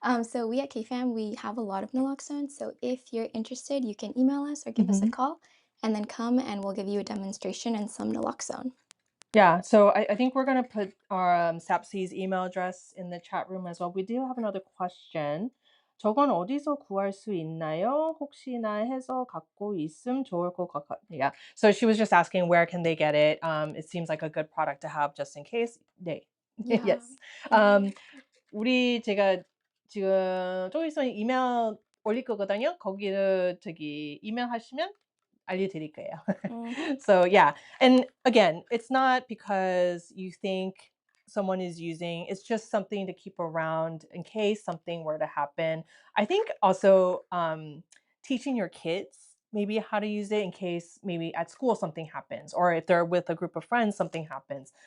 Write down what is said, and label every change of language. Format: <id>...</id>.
<en>So we at KFAM, we have a lot of Naloxone. So if you're interested, you can email us or give us a Mm-hmm. call and then come and we'll give you a demonstration and some Naloxone. Yeah, so I think we're gonna put our SAPC's email address in the chat room as well. We do have another question.</en> <ko>저건 어디서 구할 수 있나요? 혹시나 해서 갖고 있음 좋을 것 같아.</ko> <en>Yeah. So she was just asking where can they get it. It seems like a good product to have just in case.</en> <ko>네.</ko> <en>Yeah. Yes.</en> <ko>제가 지금 좀 있으면 이메일 올릴 거거든요. 거기를 이메일 하시면 알려드릴 거예요.</ko> <en>So yeah, and again, it's not because you think someone is using, it's just something to keep around in case something were to happen. I think also teaching your kids maybe how to use it in case maybe at school something happens or if they're with a group of friends something happens.</en>